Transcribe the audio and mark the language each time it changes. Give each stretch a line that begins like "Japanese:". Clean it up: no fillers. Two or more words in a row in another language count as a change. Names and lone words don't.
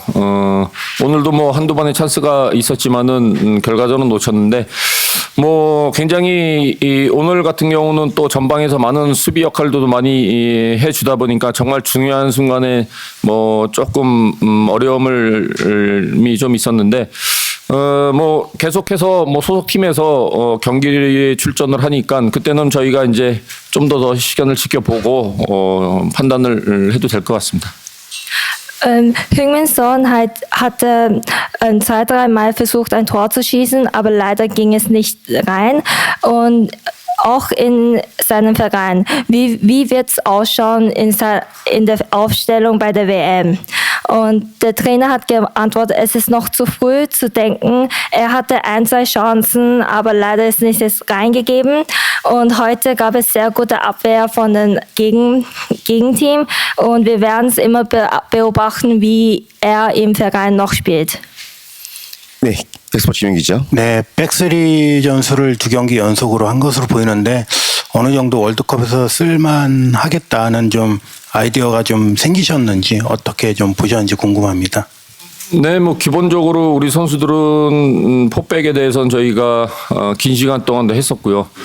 Korean: 오늘도 한두 번의 찬스가 있었지만은 결과적으로는 놓쳤는데 굉장히 오늘 같은 경우는 또 전방에서 많은 수비 역할도 많이 해주다 보니까 정말 중요한 순간에 조금 어려움이 좀 있었는데 계속해서 소속팀에서 경기에 출전을 하니까 그때는 저희가 이제 좀 더 시간을 지켜보고 판단을 해도 될 것 같습니다.
German: Heung-min Son hatte 2-3 Mal versucht, ein Tor zu schießen, aber leider ging es nicht rein. Und auch in seinem Verein. Wie wird es ausschauen in der Aufstellung bei der WM? Und der Trainer hat geantwortet, es ist noch zu früh zu denken. Er hatte 1-2 Chancen, aber leider ist nicht reingegeben. Und heute gab es sehr gute Abwehr von dem Gegenteam. Und wir werden es immer beobachten, wie er im Verein noch spielt.
Korean: 네, 엑스포츠 김영 기자. 네, 백스리 전술을 2경기 연속으로 한 것으로 보이는데 어느 정도 월드컵에서 쓸만하겠다는 좀 아이디어가 좀 생기셨는지 어떻게 좀 보셨는지 궁금합니다. 네, 뭐 기본적으로 우리 선수들은 포백에 대해서는 저희가 긴 시간 동안도 했었고요.